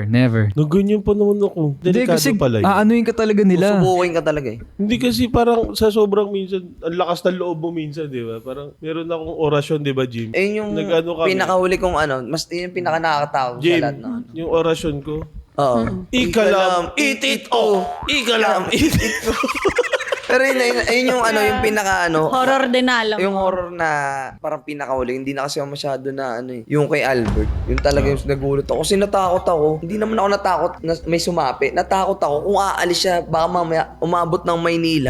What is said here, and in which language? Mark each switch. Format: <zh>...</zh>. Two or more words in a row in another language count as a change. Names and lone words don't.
<tl>Naganyan pa naman ako. Hindi Delikado kasi pala yun. aanuin ka talaga nila. Subukin ka talaga eh. Hindi kasi parang sa sobrang minsan, ang lakas ng loob mo minsan, di ba? Parang meron akong orasyon, di ba, Jim? Eh yung Nag-ano kami? pinakahuli kong mas yun yung pinaka nakakatakot sa Jim, lahat na. yung orasyon ko. Oo. Ikalam, eat it oh! Ikalam, eat it oh! Pero yun yung yung pinaka Horror din alam. yung horror na parang pinakahuli, hindi na kasi ako masyado na yung kay Albert. Yung talaga yung nagulat ako. Kasi natakot ako. Hindi naman ako natakot na may sumapi. Natakot ako kung aalis siya, baka mamaya umabot ng Maynila.</tl>